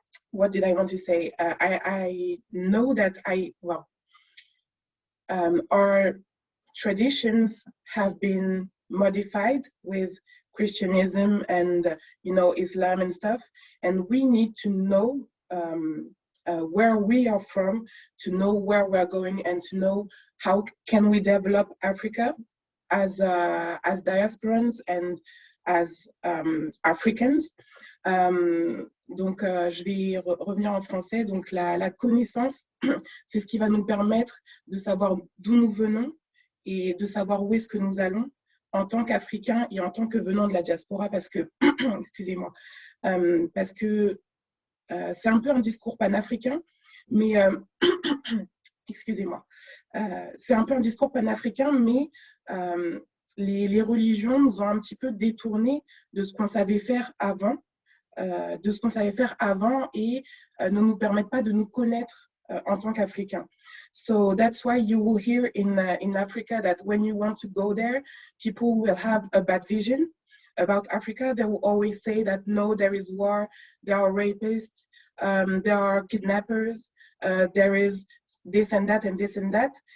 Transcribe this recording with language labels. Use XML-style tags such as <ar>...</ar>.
<en>What did I want to say? I know that our traditions have been modified with Christianism and Islam and stuff, and we need to know where we are from, to know where we're going, and to know how can we develop Africa as diasporans and as Africans.</en> <fr>Donc, je vais revenir en français. Donc, la connaissance, c'est ce qui va nous permettre de savoir d'où nous venons et de savoir où est-ce que nous allons en tant qu'Africains et en tant que venant de la diaspora, parce que, excusez-moi, parce que c'est un peu un discours panafricain, mais, excusez-moi, c'est un peu un discours panafricain, mais les religions nous ont un petit peu détournés de ce qu'on savait faire avant, et ne nous permettent pas de nous connaître en tant qu'Africains.</fr> <en>So that's why you will hear in Africa that when you want to go there, people will have a bad vision about Africa. They will always say that no, there is war, there are rapists, there are kidnappers, there is this and that and this and that.</en>